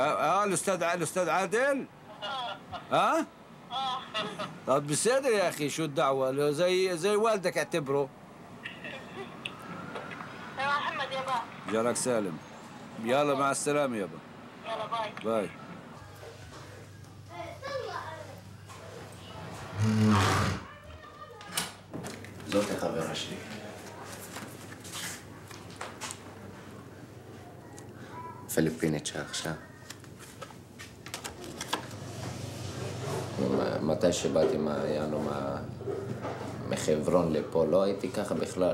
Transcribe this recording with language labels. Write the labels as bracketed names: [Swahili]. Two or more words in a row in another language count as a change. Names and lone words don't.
[Arabic] الأستاذ عادل؟ طب بصدر يا أخي شو الدعوة؟ زي والدك اعتبره. يا محمد يابا. جارك سالم. يلا مع السلامة يابا. يلا باي. باي. [Hebrew] זאת החברה שלי. פיליפינית שעכשיו. מתי שבאתי מחברון לפה, לא הייתי ככה בכלל.